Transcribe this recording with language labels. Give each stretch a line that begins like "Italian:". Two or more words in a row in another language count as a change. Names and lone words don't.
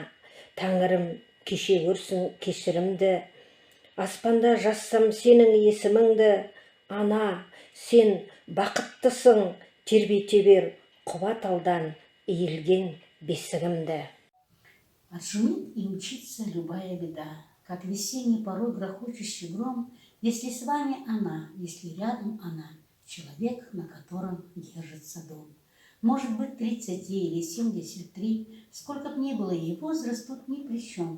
Kazakh: Тәңірім кеше көрсін кешірімді. Аспанда жазсам сенің есіміңді. Ана, сен бақыттысың, тербете бер құба талдан иілген бесігімді.
Russian: Отшумит и мчится любая беда, как весенний порой грохочущий гром, если с вами она, если рядом она, человек, на котором держится дом. Может быть, 30 или 73, сколько б ни было ей, возраст тут ни при чем.